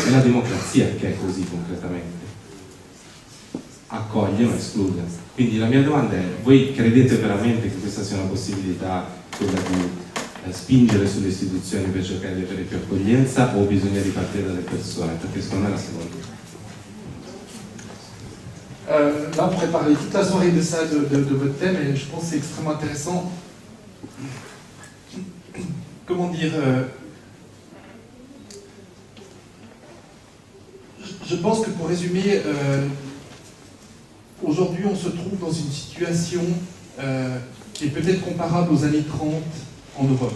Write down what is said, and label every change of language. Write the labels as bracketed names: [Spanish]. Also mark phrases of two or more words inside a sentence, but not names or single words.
[Italian] È la democrazia che è così concretamente, accoglie ma esclude. Quindi la mia domanda è: voi credete veramente che questa sia una possibilità, quella di spingere sulle istituzioni per cercare di avere più accoglienza, o bisogna ripartire dalle persone? Perché secondo me è la seconda. [French] Là, on pourrait parler toute la soirée de ça, de votre thème, et je pense que c'est extrêmement intéressant. Comment dire je pense que pour résumer, aujourd'hui on se trouve dans une situation qui est peut-être comparable aux années 30 en Europe.